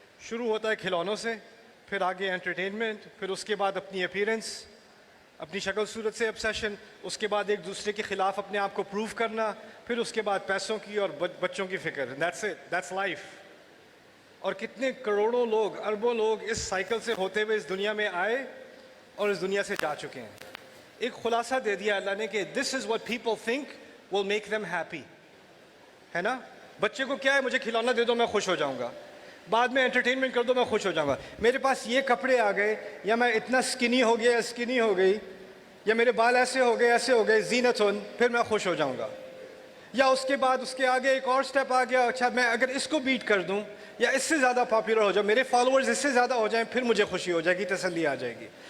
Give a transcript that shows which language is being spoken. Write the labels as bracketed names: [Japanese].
[Urdu] شروع ہوتا ہے کھلونوں سے، پھر آگے انٹرٹینمنٹ، پھر اس کے بعد اپنی اپیرنس، اپنی شکل صورت سے obsession، اس کے بعد ایک دوسرے کے خلاف اپنے آپ کو پروف کرنا، پھر اس کے بعد پیسوں کی اور بچوں کی فکر. [English] That's it, that's life. [Urdu] اور کتنے کروڑوں لوگ، اربوں لوگ اس سائیکل سے ہوتے ہوئے اس دنیا میں آئے اور اس دنیا سے جا چکے ہیں. ایک خلاصہ دے دیا اللہ نے کہ [English] this is what people think will make them happy. [Urdu] ہے نا؟ بچے کو کیا ہے، مجھے کھلونا دے دو میں خوش ہو جاؤں گا، بعد میں انٹرٹینمنٹ کر دو میں خوش ہو جاؤں گا، میرے پاس یہ کپڑے آ گئے، یا میں اتنا سکنی ہو گیا، سکنی ہو گئی، یا میرے بال ایسے ہو گئے، ایسے ہو گئے، زینتن، پھر میں خوش ہو جاؤں گا. یا اس کے بعد اس کے آگے ایک اور سٹیپ آ گیا، اچھا میں اگر اس کو بیٹ کر دوں یا اس سے زیادہ پاپولر ہو جاؤں، میرے فالوورز اس سے زیادہ ہو جائیں، پھر مجھے خوشی ہو جائے گی، تسلی آ جائے گی.